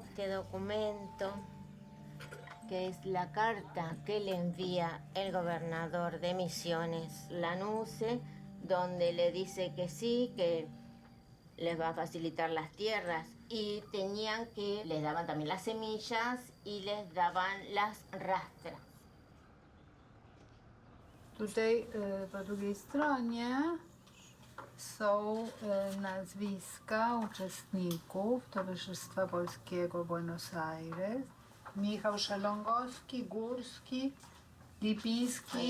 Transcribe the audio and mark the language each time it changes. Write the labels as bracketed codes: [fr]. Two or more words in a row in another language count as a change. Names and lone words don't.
[es] Este documento, que es la carta que le envía el gobernador de Misiones, Lanusse, donde le dice que sí, que les va a facilitar las tierras, y les daban también las semillas y les daban las rastras. [pl] Tutaj po drugiej stronie są nazwiska uczestników Towarzystwa Polskiego Buenos Aires. Michał Szelongowski, Górski, Lipiński,